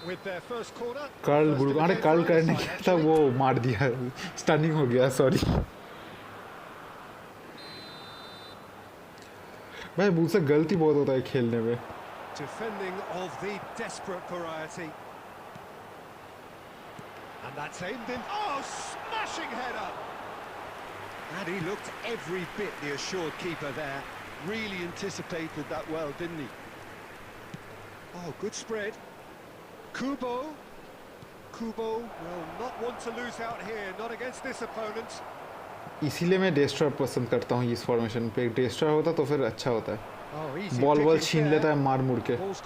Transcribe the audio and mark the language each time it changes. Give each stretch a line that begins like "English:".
Hindi: Curl करने गया था, वो मार दिया, स्टनिंग हो गया, सॉरी भाई, मुझसे गलती बहुत होता है खेलने में।
English: Defending of the desperate variety. And that's aimed in. Oh, smashing header! And he looked every bit the assured keeper there. Really anticipated that well, didn't he? Oh, good spread. Kubo will not want to lose out here, not against this opponent.
Hindi: इसीलिए मैं destroy पसंद करता हूँ इस formation पे। Destroy होता तो फिर अच्छा होता है, बॉल छीन लेता है मार मुड़ के।